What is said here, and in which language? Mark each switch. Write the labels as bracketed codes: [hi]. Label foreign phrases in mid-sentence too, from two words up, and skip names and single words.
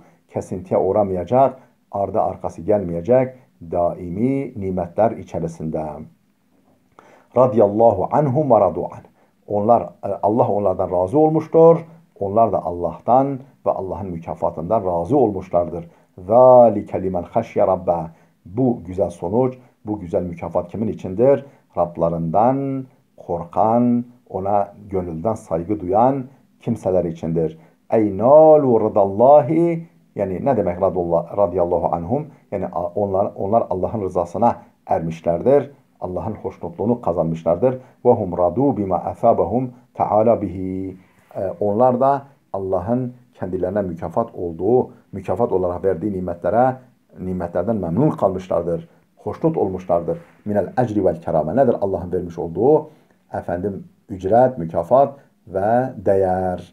[tr] Kesintiye uğramayacak, ardı arkası gelmeyecek daimi nimetler içerisinde. [ar] رضي الله عنهم ورضوا عنه. [tr] Onlar, Allah onlardan razı olmuştur. Onlar da Allah'tan ve Allah'ın mükafatından razı olmuşlardır. [ar] ذَٰلِكَ لِمَنْ خَشْيَ رَبَّهِ. [tr] Bu güzel sonuç, bu güzel mükafat kimin içindir? Rablarından korkan, ona gönülden saygı duyan kimseler içindir. [ar] اَيْ نَالُوا رَضَى اللّٰهِ. [tr] Yani ne demek [ar] رضي الله عنهم? [tr] Yani onlar Allah'ın rızasına ermişlerdir. Allah'ın hoşnutluğunu kazanmışlardır. [ar] وَهُمْ رَضُوا بِمَا أَثَابَهُمْ تَعَالَى بِهِ. [tr] Onlar da Allah'ın kendilerine mükafat olarak verdiği nimetlerden memnun kalmışlardır. Hoşnut olmuşlardır. [ar] من الأجر والكرامة. [tr] Nedir Allah'ın vermiş olduğu? Efendim, ücret, mükafat ve değer.